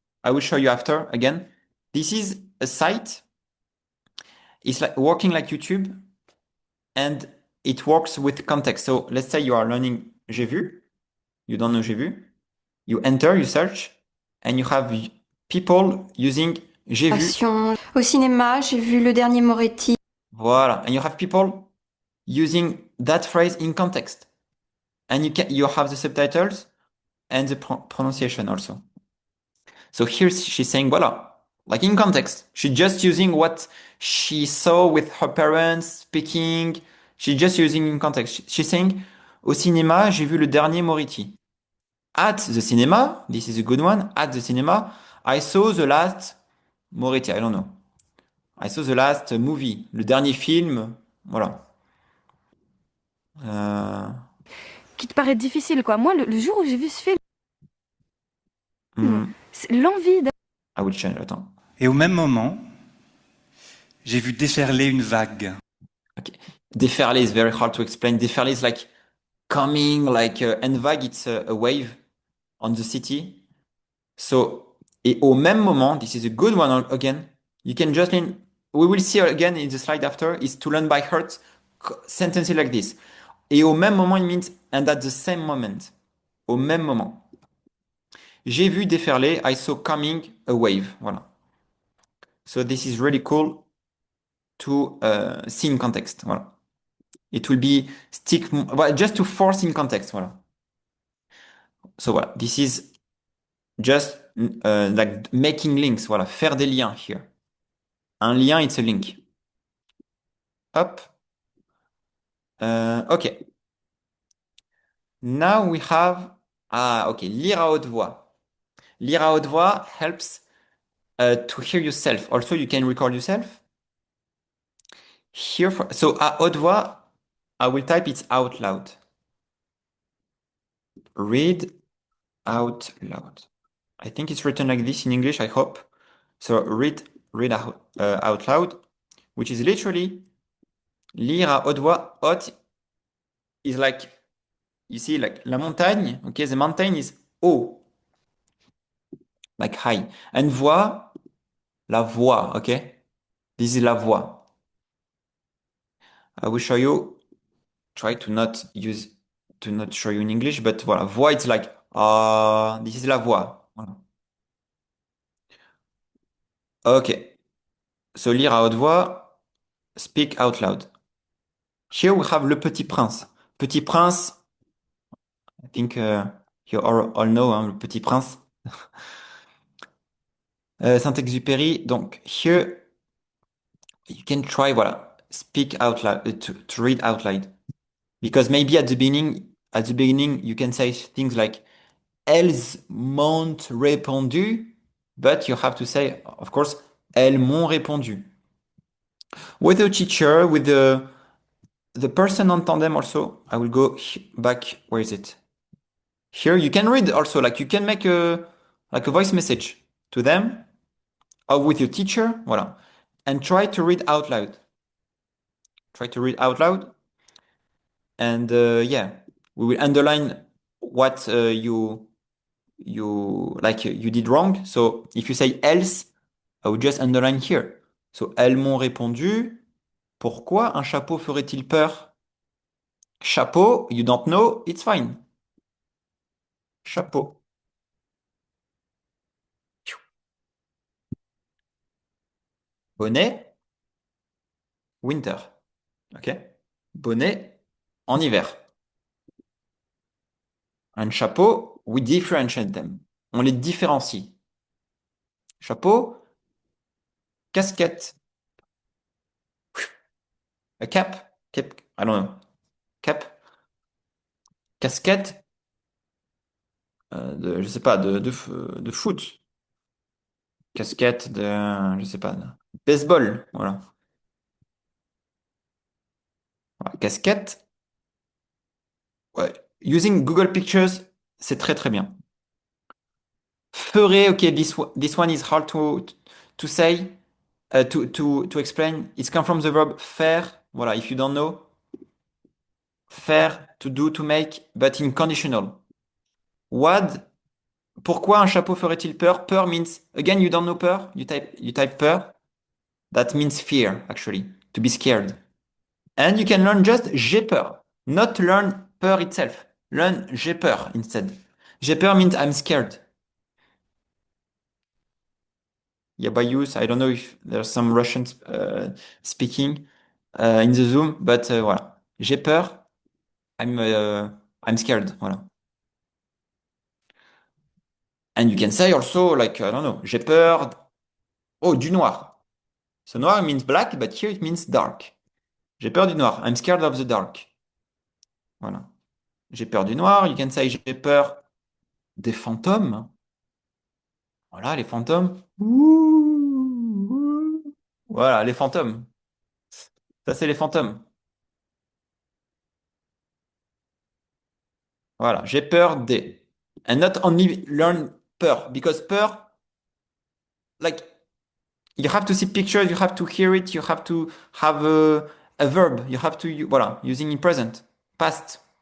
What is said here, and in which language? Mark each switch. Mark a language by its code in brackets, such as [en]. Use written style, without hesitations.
[en] I will show you after again. This is a site. It's like working like YouTube, and it works with context. So let's say you are learning [fr] j'ai vu, [en] you don't know j'ai vu, you enter, you search, and you have people using j'ai vu. [fr] Au cinéma, j'ai vu le dernier Moretti. [en] Voilà, and you have people using that phrase in context, and you have the subtitles and the pronunciation also. So here she's saying voilà, like in context. She's just using what she saw with her parents speaking. She's just using in context. She's saying, [fr] au cinéma, j'ai vu le dernier Moretti. [en] At the cinema, this is a good one. At the cinema, I saw the last Moretti. I don't know. I saw the last movie. [fr] Le dernier film. [en] Voilà. [fr] Qui te paraît difficile, quoi. Moi, le jour où j'ai vu ce film, Hmm, L'envie. [en] I will change. [fr] Attends. Et au même moment, j'ai vu déferler une vague. [en] Okay. Déferler is very hard to explain. Déferler is like coming, like Envag, it's a wave on the city. So, [fr] et au même moment, [en] this is a good one again. You can just learn, we will see again in the slide after, is to learn by heart sentences like this. [fr] Et au même moment, [en] it means, and at the same moment. [fr] Au même moment. J'ai vu déferler, [en] I saw coming a wave. Voilà. So this is really cool to see in context. Voilà. It will be stick, well, just to force in context. Voilà. So voilà, this is just like making links. [fr] Voilà, faire des liens here. Un lien, [en] it's a link. Hop. Ok. Now we have. Ah, ok. [fr] Lire à haute voix. Lire à haute voix [en] helps to hear yourself. Also, you can record yourself. Here so à haute voix, I will type it out loud. Read out loud. I think it's written like this in English, I hope. So read out loud, which is literally [fr] lire à haute voix. [en] Haute is like, you see, like [fr] la montagne. [en] Okay, the mountain is haut, like high. And voix, la voix. Okay, this is la voix. I will show you. Try to not use to not show you in English, but voilà, voix, it's like this is la voix. Voilà. Okay, so [fr] lire à haute voix, [en] speak out loud. Here we have Le Petit Prince. Petit Prince, I think you all know, hein, Le Petit Prince. Saint-Exupéry. Donc, here you can try, voilà, speak out loud, to read out loud. Because maybe at the beginning, you can say things like, [fr] elles m'ont répondu, [en] but you have to say, of course, elles m'ont répondu. With the teacher, with the person on tandem also, I will go back, where is it? Here you can read also, like you can make a voice message to them or with your teacher, voilà, and try to read out loud. Try to read out loud, and yeah, we will underline what you like you did wrong. So if you say else, I will just underline here. [fr] So elles m'ont répondu. Pourquoi un chapeau ferait-il peur? [en] Chapeau, you don't know, it's fine. [fr] Chapeau. [en] Bonnet, winter. Ok? [fr] Bonnet, en hiver. [en] Un chapeau, we differentiate them. [fr] On les différencie. Chapeau, casquette. [en] A cap, cap, I don't know. [fr] Cap, casquette, je sais pas, de foot. Casquette je sais pas, de baseball. Voilà. Voilà. Casquette, ouais. [en] Using Google Pictures, [fr] c'est très très bien. [en] Ferait, okay, this one is hard to say, to explain. It's come from the verb faire. Voilà, if you don't know. Faire, to do, to make, but in conditional. What? [fr] Pourquoi un chapeau ferait-il peur? [en] Peur means, again, you don't know peur. You type peur. That means fear, actually, to be scared. And you can learn just [fr] j'ai peur. [en] Not learn peur itself. Learn j'ai peur instead. [fr] J'ai peur [en] means I'm scared. Yeah, by use, I don't know if there's some Russians speaking in the Zoom, but voilà. [fr] J'ai peur, [en] I'm scared. Voilà. And you can say also, like, I don't know, [fr] j'ai peur, oh, du noir. [en] So noir means black, but here it means dark. [fr] J'ai peur du noir. [en] I'm scared of the dark. Voilà. J'ai peur du noir. You can say [fr] j'ai peur des fantômes. Voilà, les fantômes. Ouh, ouh. Voilà, les fantômes. Ça, c'est les fantômes. Voilà, j'ai peur des. [en] And not only learn [fr] peur. [en] Because peur, like, you have to see pictures, you have to hear it, you have to have a verb, you have to, voilà, using in present, past.